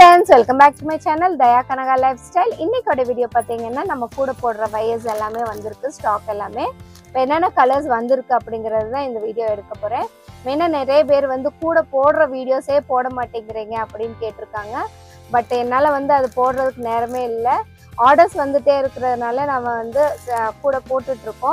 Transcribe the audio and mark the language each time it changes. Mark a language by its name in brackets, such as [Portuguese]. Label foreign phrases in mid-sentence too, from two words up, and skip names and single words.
[English] welcome back to my channel Daya Kanaga Lifestyle. [Tamil] இன்னைக்கு வீடியோ பாத்தீங்கன்னா நம்ம கூட போடுற வயர்ஸ் எல்லாமே வந்திருக்கு, ஸ்டாக் எல்லாமே. இப்போ என்னென்ன கலர்ஸ் வந்திருக்கு அப்படிங்கிறது தான் இந்த வீடியோ எடுக்க போறேன். மெயினா நிறைய பேர் வந்து கூட போடுற வீடியோஸே போட மாட்டேங்கிறீங்க அப்படின்னு கேட்டிருக்காங்க. பட் என்னால் வந்து அது போடுறதுக்கு நேரமே இல்லை. ஆர்டர்ஸ் வந்துட்டே இருக்கிறதுனால நம்ம வந்து கூட போட்டுட்ருக்கோம்.